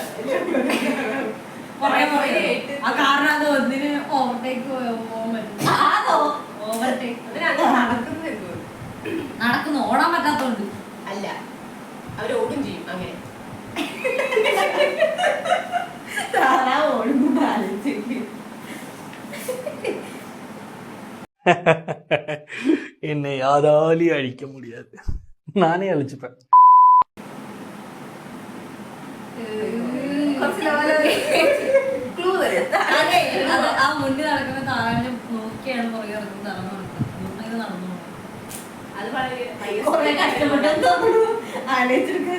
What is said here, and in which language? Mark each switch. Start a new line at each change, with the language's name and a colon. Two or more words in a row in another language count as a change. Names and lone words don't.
Malayalam: പുറകെ പുറകെ ആ കാരണം അത് ഒന്നിന് ഓവർടേക്ക് പോകാൻ പറ്റും. ആണോ? ഓവർടേക്ക് അതിനങ്ങനെ നടക്കുന്നത് എന്തുകൊണ്ട്? നടക്കുന്നു, ഓടാൻ പറ്റാത്തോണ്ട്. അല്ല, അവരോടും ചെയ്യും അങ്ങനെ. താറാവ് ഓടുന്നു ആലോചിച്ച്
Tamil: என்னை யாராலையும் அழிக்க முடியாது. நானே அழிச்சுப்பேன்.
Malayalam: ക്ലൂ തരും. അതെ, അത് ആ മുന്നിൽ നടക്കുന്ന താറാവിനെ നോക്കിയാണ് പുറകെ നടക്കുന്നത്. നടന്നു നടക്കുന്നത് ഇത് നടന്നു പോകും. അത് വളരെ കുറെ കഷ്ടപ്പെട്ടെന്ന് തോന്നുന്നു ആലോചിച്ചെടുക്കാൻ.